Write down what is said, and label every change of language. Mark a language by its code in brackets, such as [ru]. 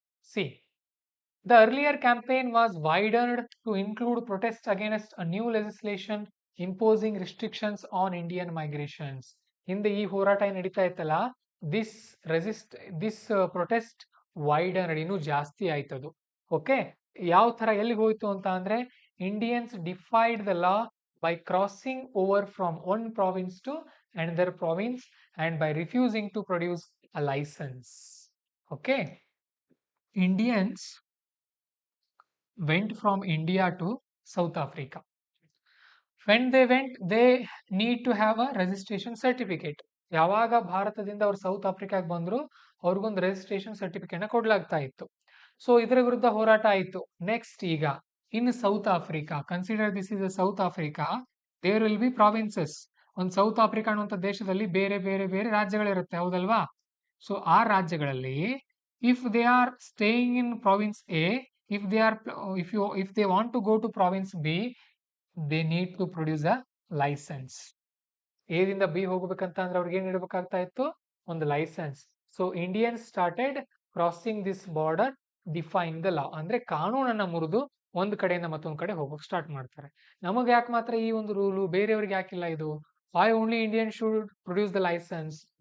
[en] See, the earlier campaign was widened to include protests against a new legislation imposing restrictions on Indian migrations. [kn] ಹಿಂದೆ ಈ ಹೋರಾಟ ನಡೀತಾ ಇತ್ತಲ್ಲ, [en] this protest widen [kn] ಇನ್ನೂ ಜಾಸ್ತಿ ಆಯ್ತದು. [en] okay, [kn] ಯಾವ ತರ ಎಲ್ಲಿಗೆ ಹೋಯ್ತು ಅಂತ ಅಂದ್ರೆ, [en] Indians defied the law by crossing over from one province to another province and by refusing to produce a license. Okay, Indians went from India to South Africa. When they went, they need to have a registration certificate. [kn] ಯಾವಾಗ ಭಾರತದಿಂದ ಅವರು south ಆಫ್ರಿಕಾಗೆ ಬಂದ್ರು, ಅವ್ರಿಗೊಂದು registration certificate ನ ಕೊಡ್ಲಾಗ್ತಾ ಇತ್ತು. So ಇದರ ವಿರುದ್ಧ ಹೋರಾಟ ಆಯಿತು. [en] Next, ಈಗ in South Africa, consider this is South Africa, there will be provinces. [kn] ಒಂದು ಸೌತ್ ಆಫ್ರಿಕಾ ಅನ್ನುವಂಥ ದೇಶದಲ್ಲಿ ಬೇರೆ ಬೇರೆ ಬೇರೆ ರಾಜ್ಯಗಳಿರುತ್ತೆ, ಹೌದಲ್ವಾ? ಸೊ ಆ ರಾಜ್ಯಗಳಲ್ಲಿ [en] If they are staying in province A, if they want to go to province B, they need to produce a license. [kn] A ದಿಂದ ಬಿ ಹೋಗ್ಬೇಕಂತ ಅಂದ್ರೆ ಅವ್ರಿಗೆ ಏನ್ ಇಡಬೇಕಾಗ್ತಾ ಇತ್ತು? ಒಂದು licence. [en] So Indians started crossing this border, define the law. [kn] ಅಂದ್ರೆ ಕಾನೂನನ್ನ ಮುರಿದು ಒಂದ್ ಕಡೆಯಿಂದ ಮತ್ತೊಂದ್ ಕಡೆ ಹೋಗೋಕೆ ಸ್ಟಾರ್ಟ್ ಮಾಡ್ತಾರೆ. ನಮಗೆ ಯಾಕೆ ಮಾತ್ರ ಈ ಒಂದು ರೂಲು, ಬೇರೆಯವ್ರಿಗೆ ಯಾಕಿಲ್ಲ ಇದು? [en] Why only Indian should produce the license?